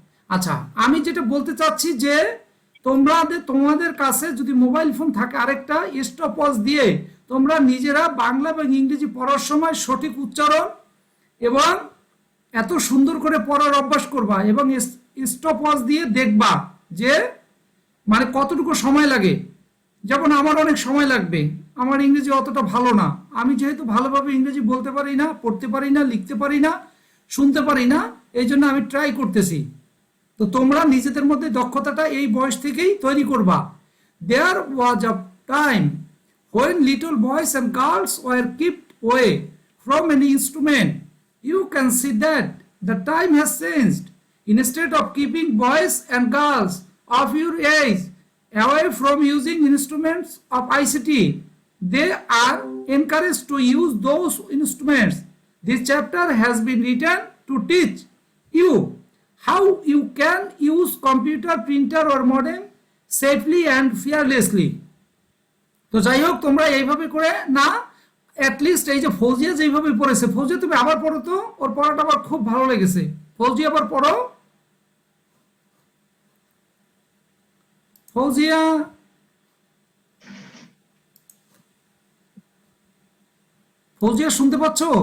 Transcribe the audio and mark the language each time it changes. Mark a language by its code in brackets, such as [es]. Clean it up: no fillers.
[bn] আচ্ছা, আমি যেটা বলতে চাচ্ছি যে তোমাদের কাছে যদি মোবাইল ফোন থাকে, আরেকটা স্টপ ওয়াচ দিয়ে তোমরা নিজেরা বাংলা এবং ইংরেজি পড়ার সময় সঠিক উচ্চারণ এবং এত সুন্দর করে পড়ার অভ্যাস করবা এবং স্টপ ওয়াচ দিয়ে দেখবা যে মানে কতটুকু সময় লাগে। যেমন আমার অনেক সময় লাগবে, আমার ইংরেজি অতটা ভালো না, আমি যেহেতু ভালোভাবে ইংরেজি বলতে পারি না, পড়তে পারি না, লিখতে পারি না, শুনতে পারি না, এই জন্য আমি ট্রাই করতেছি। তো তোমরা নিজেদের মধ্যে দক্ষতাটা এই বয়স থেকেই তৈরি করবা। [en] There was a time when little boys and girls were kept away from any instrument. You can see that the time has changed. Instead of keeping boys and girls of your age away from using instruments of ICT, they are encouraged to use those instruments. This chapter has been written to teach you how you can use computer, printer or modem safely and fearlessly. [bn] তো যাই হোক, তোমরা এইভাবে করে না, at least এই যে ফৌজিয়া যেইভাবে পড়েছে, ফৌজিয়া তুমি আবার পড়ো তো, ওর পড়াটা আমার খুব ভালো লেগেছে। ফৌজিয়া আবার পড়ো। ফৌজিয়া, ফৌজিয়া শুনতে পাচ্ছ?